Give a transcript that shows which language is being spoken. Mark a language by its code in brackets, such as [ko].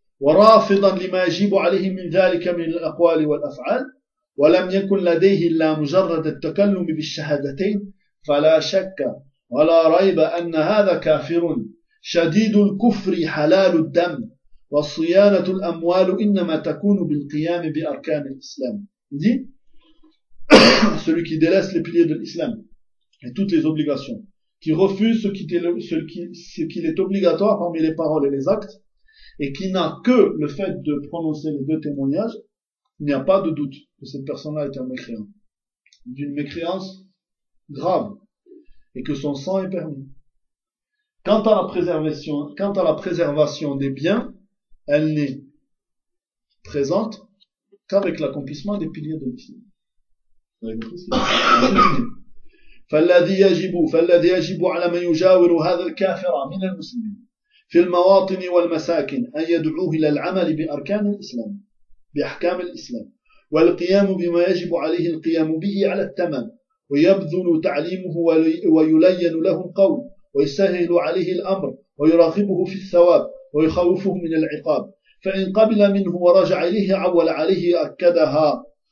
[ar] ورافضا لما يجب عليه من ذلك من الأقوال والأفعال ولم يكن لديه إلا مجرد التكلم بالشهادتين فلا شك ولا ريب أن هذا كافر شديد الكفر حلال الدم وصيانة الأموال إنما تكون بالقيام بأركان الإسلام. [fr] دي celui qui délaisse les piliers de l'islam et toutes les obligations, qui refuse ce qu'il est obligatoire parmi les paroles et les actes, et qui n'a que le fait de prononcer les deux témoignages, il n'y a pas de doute que cette personne-là est un mécréant. D'une mécréance grave. Et que son sang est permis. Quant à la préservation des biens, elle n'est présente qu'avec l'accomplissement des piliers de l'islam. [ar] فالذي يجب على من يجاور هذا الكافر من المسلمين في المواطن والمساكن أن يدعوه إلى العمل بأركان الإسلام بأحكام الإسلام والقيام بما يجب عليه القيام به على التمام ويبذل تعليمه ويلين له القول ويسهل عليه الأمر ويراقبه في الثواب ويخوفه من العقاب فإن قبل منه ورجع إليه عول عليه أكدها